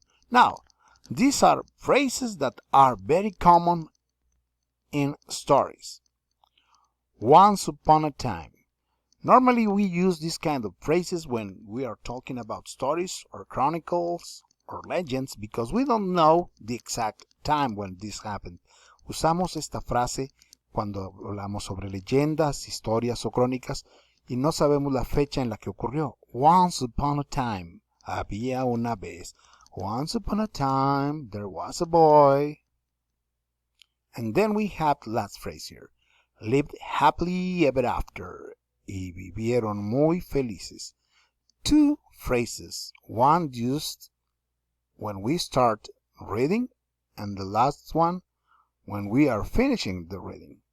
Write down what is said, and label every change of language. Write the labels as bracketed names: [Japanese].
[English] Now, these are phrases that are very common in stories. Once upon a time. Normally we use these kind of phrases when we are talking about stories or chronicles or legends because we don't know the exact time when this happened. [Spanish] Usamos esta frase cuando hablamos sobre leyendas, historias o crónicas y no sabemos la fecha en la que ocurrió. [English] Once upon a time. [Spanish] Había una vez. [English] Once upon a time there was a boy. And then we have the last phrase here. Lived happily ever after. [Spanish] Y vivieron muy felices. [English] Two phrases. One used when we start reading and the last one when we are finishing the reading.